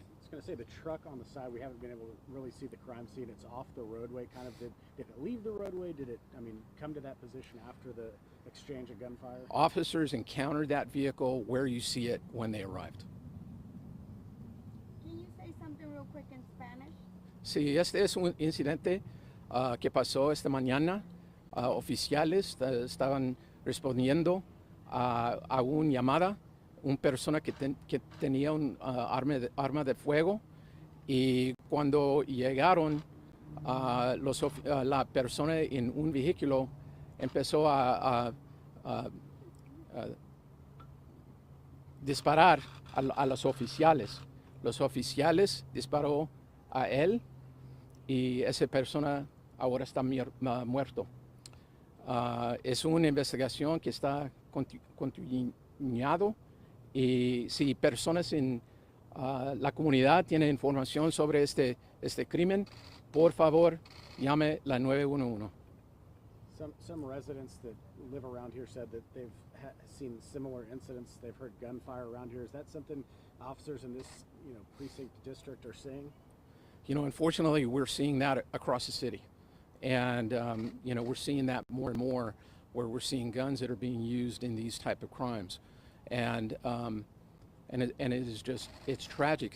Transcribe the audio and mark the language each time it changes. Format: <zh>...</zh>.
<en>I was going to say, the truck on the side, we haven't been able to really see the crime scene. It's off the roadway, kind of. Did it leave the roadway? Did it, come to that position after the exchange of gunfire? Officers encountered that vehicle where you see it when they arrived. Can you say something real quick in Spanish?</en> <es>Sí, este es un incidente que pasó esta mañana. Oficiales estaban respondiendo a una llamada, una persona que tenía un arma de fuego, y cuando llegaron la persona en un vehículo empezó a disparar a los oficiales. Los oficiales disparó a él y esa persona ahora está muerto. Es una investigación que está continuando, y si personas en la comunidad tienen información sobre este crimen, por favor llame la 911.</es> <en>Some residents that live around here said that they've seen similar incidents. They've heard gunfire around here. Is that something officers in this precinct district are seeing? Unfortunately, we're seeing that across the city, and we're seeing that more and more, where we're seeing guns that are being used in these type of crimes, and it is just, it's tragic.</en>